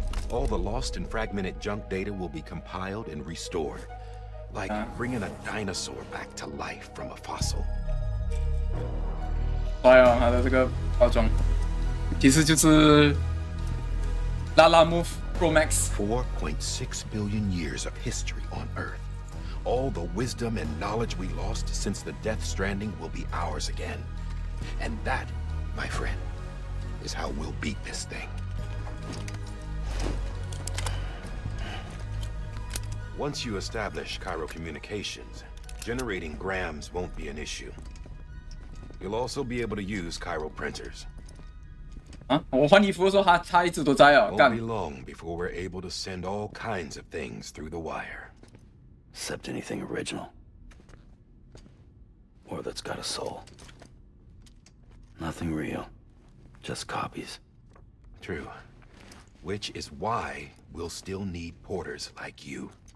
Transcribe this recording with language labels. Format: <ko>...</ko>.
<en>All the lost and fragmented junk data will be compiled and restored, like bringing a dinosaur back to life from a fossil.</en> <zh>帅哦，它的这个包装，其实就是拉拉 Move Pro Max。</zh> <en>4.6 billion years of history on Earth. All the wisdom and knowledge we lost since the Death Stranding will be ours again. And that, my friend, is how we'll beat this thing. Once you establish Cairo communications, generating grams won't be an issue. You'll also be able to use Cairo printers.</en> <zh>啊，我换衣服的时候他一直都在啊，</zh> <en>Won't</en> <zh>干</zh> <en>be long before we're able to send all kinds of things through the wire. Except anything original. Or that's got a soul. Nothing real. Just copies. True. Which is why we'll still need porters like you.</en>